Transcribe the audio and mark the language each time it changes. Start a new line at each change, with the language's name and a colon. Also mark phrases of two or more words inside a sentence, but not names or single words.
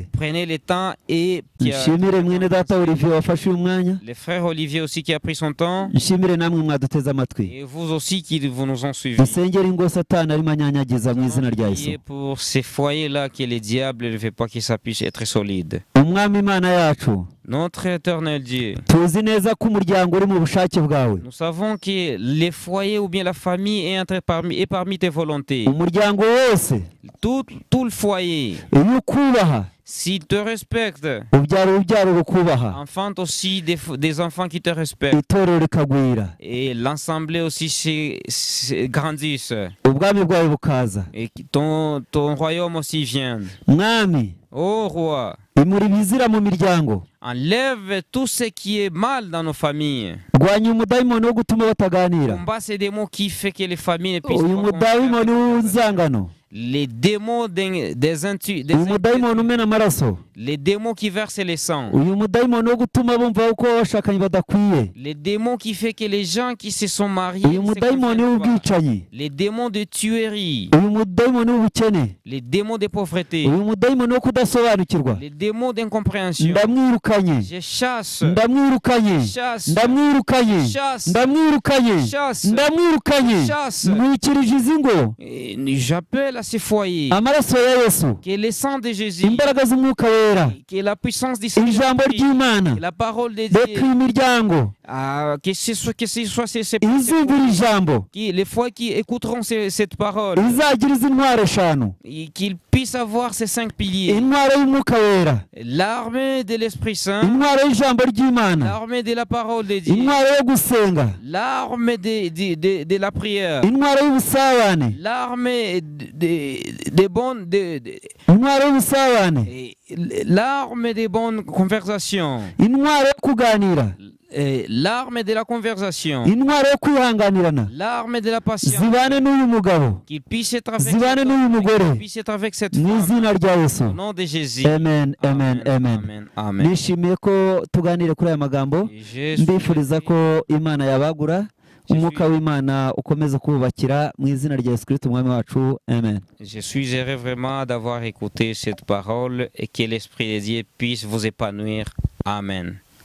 French: Prenez le temps et
Kinyarwanda: Nshimire mwene data Olivier wafashe uyu mwanya,
French: le frère Olivier aussi qui a pris son temps,
Kinyarwanda: nshimire namwe mwaduteze amatwi.
French: et vous aussi qui vous nous ont suivis.
Kinyarwanda: Dusengere ingo Satani arimo anyanyagiza mu izina rya Yesu.
French: Priez pour ces foyers-là que le diable ne veut pas que ça puisse être solide.
Kinyarwanda: Umwami Imana yacu,
French: Notre éternel Dieu,
Kinyarwanda: tuzi neza ko umuryango uri mu bushake bwawe.
French: nous savons que les foyers ou bien la famille est parmi tes volontés.
Kinyarwanda: Umuryango wose
French: Tout le foyer,
Kinyarwanda: iyo ukubaha
French: s'il te respecte,
Kinyarwanda: ubyara urubyaro rukubaha,
French: enfante aussi des enfants qui te respectent.
Kinyarwanda: itorero rikagwira,
French: Et l'assemblée aussi grandisse.
Kinyarwanda: ubwami bwawe bukaza.
French: Et que ton royaume aussi vienne.
Kinyarwanda: Mwami,
French: Ô roi,
Kinyarwanda: imura ibizira mu miryango,
French: enlève tout ce qui est mal dans nos familles.
Kinyarwanda: rwanya umudayimoni wo gutuma bataganira,
French: Combat ces démons qui fait que les familles ne puissent
Kinyarwanda: uyu
French: pas
Kinyarwanda: mudayimoni w'inzangano,
French: les démons
Kinyarwanda: uyu mudayimoni umena amaraso,
French: les démons qui versent le sang,
Kinyarwanda: uyu mudayimoni wo gutuma bumva ko bashakanye badakwiye,
French: les démons qui fait que les gens qui se sont mariés
Kinyarwanda: uyu
French: ne se
Kinyarwanda: mudayimoni
French: confessent pas,
Kinyarwanda: w'ubwicanyi,
French: les démons de tuerie,
Kinyarwanda: uyu mudayimoni w'ubukene,
French: les démons de pauvreté,
Kinyarwanda: uyu mudayimoni wo kudasobanukirwa,
French: les démons d'incompréhension.
Kinyarwanda: ndamwirukanye,
French: Je chasse,
Kinyarwanda: ndamwirukanye,
French: chasse,
Kinyarwanda: ndamwirukanye,
French: chasse,
Kinyarwanda: ndamwirukanye,
French: chasse,
Kinyarwanda: ndamwirukanye,
French: chasse.
Kinyarwanda: mwikirije izi ngo,
French: Et j'appelle à ces foyers
Kinyarwanda: amaraso ya Yesu,
French: que le sang de Jésus,
Kinyarwanda: imbaraga z'umwuka wera,
French: que la puissance du
Kinyarwanda: ijambo
French: Saint-Esprit,
Kinyarwanda: ry'Imana,
French: que la parole de
Kinyarwanda: reka
French: Dieu,
Kinyarwanda: imiryango
French: que ce soit ces
Kinyarwanda: izumvira ijambo,
French: les foyers qui écouteront cette parole,
Kinyarwanda: izagira izi ntwaro eshanu,
French: et qu'ils puissent avoir ces 5 piliers:
Kinyarwanda: intwaro y'umwuka wera,
French: l'armée de l'Esprit Saint,
Kinyarwanda: intwaro y'ijambo ry'Imana,
French: l'armée de la parole de Dieu,
Kinyarwanda: intwaro yo gusenga,
French: l'armée de la prière,
Kinyarwanda: intwaro y'ubusabane,
French: l'armée des bonnes
Kinyarwanda: intwaro y'ubusabane,
French: l'arme des bonnes conversations,
Kinyarwanda: intwaro yo kuganira,
French: l'arme de la conversation,
Kinyarwanda: intwaro yo kwihanganirana,
French: l'arme de la patience,
Kinyarwanda: zibane n'uyu mugabo,
French: qu'il puisse être avec
Kinyarwanda: zibane
French: cet
Kinyarwanda: n'uyu
French: homme,
Kinyarwanda: mugore,
French: qu'il puisse être avec cette
Kinyarwanda: mu
French: femme,
Kinyarwanda: izina rya Yesu.
French: au nom de Jésus.
Kinyarwanda: Amen, amen, amen.
French: Amen, amen.
Kinyarwanda: Nishimiye ko tuganire kuri aya magambo, mbifuriza ko Imana yabagura, umwuka w'Imana ukomeza kububakira mu izina rya Yesu Kristo umwami wacu. Amen.
French: Je suis heureux vraiment d'avoir écouté cette parole et que l'Esprit de Dieu puisse vous épanouir. Amen.